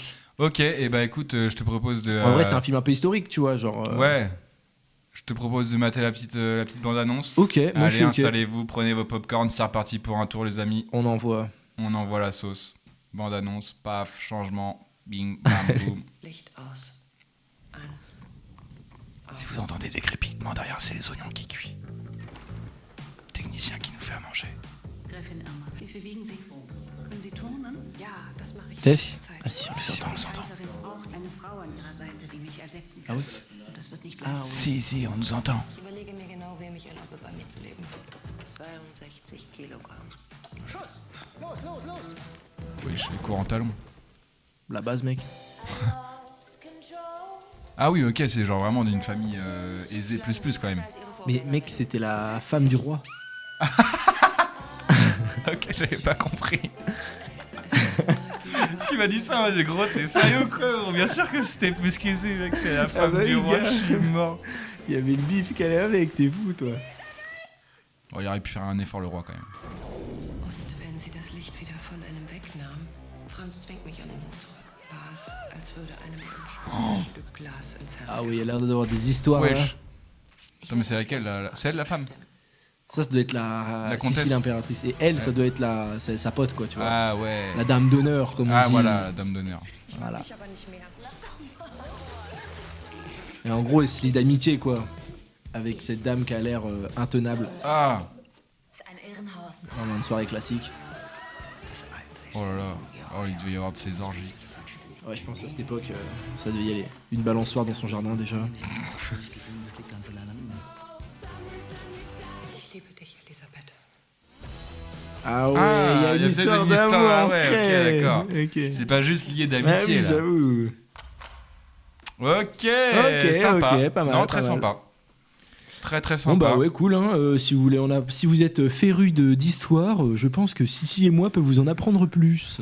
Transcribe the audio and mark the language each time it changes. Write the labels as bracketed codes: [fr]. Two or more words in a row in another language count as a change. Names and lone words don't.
[fr] Ok, et bah écoute, je te propose de. En vrai, c'est un film un peu historique, tu vois, genre. Ouais. Je te propose de mater la petite bande-annonce. Ok, moi je Allez, suis ok. installez-vous, prenez vos popcorn, c'est reparti pour un tour, les amis. On envoie. On envoie la sauce. Bande-annonce, paf, changement, bing, bam, boum. [de] Licht aus. An. [fr] Si vous entendez des crépitements derrière, c'est les oignons qui cuisent. Technicien qui nous fait à manger. [de] Gräfin Irma, wie viel wiegen Sie? Können Sie turnen? Ja, das mache ich. [fr] Test. Ah si, on les entend. [de] Die Kaiserin braucht eine Frau an ihrer Seite, die mich ersetzen [fr] Ah [de] kann. [fr] oui. [de] Und das wird nicht [fr] Ah [de] leicht. [fr] oui. Si, on nous entend. [de] Ich überlege mir genau, wem ich erlaube, bei mir zu leben. 62 Kilogramm. Schuss! Los, los, los! [fr] Oui, je cours en talon. La base, mec. Ah oui, ok, c'est genre vraiment d'une famille aisée plus quand même. Mais mec, c'était la femme du roi. Ok, j'avais pas compris. Tu m'as dit ça, mais gros, t'es sérieux quoi gros? Bien sûr que c'était plus qu'aisé, mec, c'est la femme bah du oui, roi, gars. je suis mort. Il y avait le bif qu'elle est avec, t'es fou, toi. Bon, il aurait pu faire un effort, le roi, quand même. [de] Und wenn sie das Licht wieder von einem wegnahm, Franz zwingt mich an den Hut zurück. War es, als würde einem ein spitzes Stück Glas ins Herz. [fr] Ah oui, il a l'air d'avoir des histoires. Là. Wesh. Attends, mais c'est laquelle c'est elle, la femme? Ça doit être la comtesse. Sissi l'impératrice. Et elle, ça doit être sa pote, quoi, tu vois. Ah ouais. La dame d'honneur, comme on dit. Ah voilà, la dame d'honneur. Voilà. Et en gros, elle se lie d'amitié, quoi. Avec cette dame qui a l'air intenable. Ah. Vraiment une soirée classique. Oh là là. Oh, il devait y avoir de ces orgies. Ouais, je pense à cette époque, ça devait y aller. Une balançoire dans son jardin, déjà. [de] Ich liebe dich, Elisabeth. [fr] Ah ouais, il y a une histoire d'amour en secret. Ok, d'accord. Ok. C'est pas juste lié Ah d'amitié, oui, là. j'avoue. Ok, sympa. ok, pas mal. Non, pas très mal. sympa. Très très Bon sympa. bah ouais, cool. Hein. Si vous voulez, si vous êtes féru d'histoire, je pense que Sissi et moi peuvent vous en apprendre plus.